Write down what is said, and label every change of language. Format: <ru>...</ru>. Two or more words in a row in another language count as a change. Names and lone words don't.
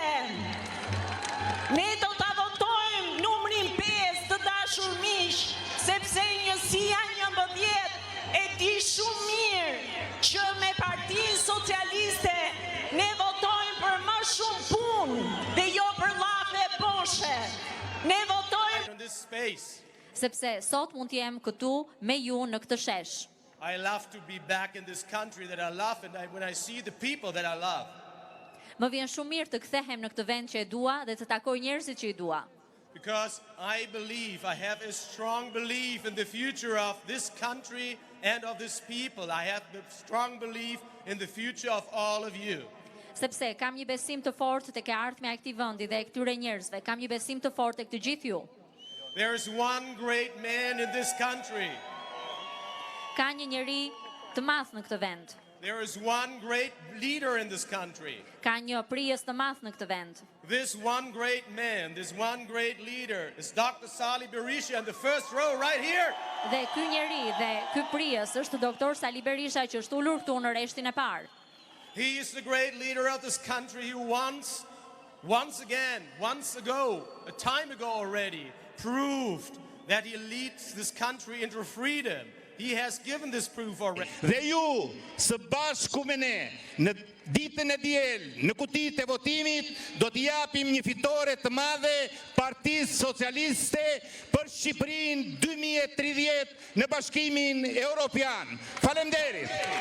<sq>Ne do të votojmë numrin 5 të dashur miq, sepse njësia 11 e di shumë mirë që me Partinë Socialiste ne votojmë për më shumë punë dhe jo për llafe boshe. Ne votojmë</sq> <en>in this space.</en> <sq>Sepse sot mund të jem këtu me ju në këtë shesh.</sq> <en>I love to be back in this country that I love and when I see the people that I love.</en> <sq>Më vjen shumë mirë të kthehem në këtë vend që e dua dhe të takoj njerëzit që i dua.</sq> <en>Because I have a strong belief in the future of this country and of this people. I have a strong belief in the future of all of you.</en> <sq>Sepse kam një besim të fortë tek e ardhmja e këtij vendi dhe e këtyre njerëzve. Kam një besim të fortë tek të gjithë ju.</sq> <en>There is one great man in this country.</en> <sq>Ka një njeri të madh në këtë vend.</sq> <en>There is one great leader in this country.</en> <sq>Ka një prijes të madh në këtë vend.</sq> <en>This one great man, this one great leader is Dr. Sali Berisha in the first row right here.</en> <sq>Dhe ky njeri dhe ky prijes është doktor Sali Berisha që është ulur këtu në rreshtin e parë.</sq> <en>He is the great leader of this country who once ago, a time ago already, proved that he leads this country into freedom. He has given this proof already.</en> <sq>Dhe ju, së bashku me ne, në ditën e diel, në kutitë e votimit, do t'i japim një fitore të madhe Partisë Socialiste për Shqipërinë 2030 në Bashkimin Evropian. Faleminderit.</sq>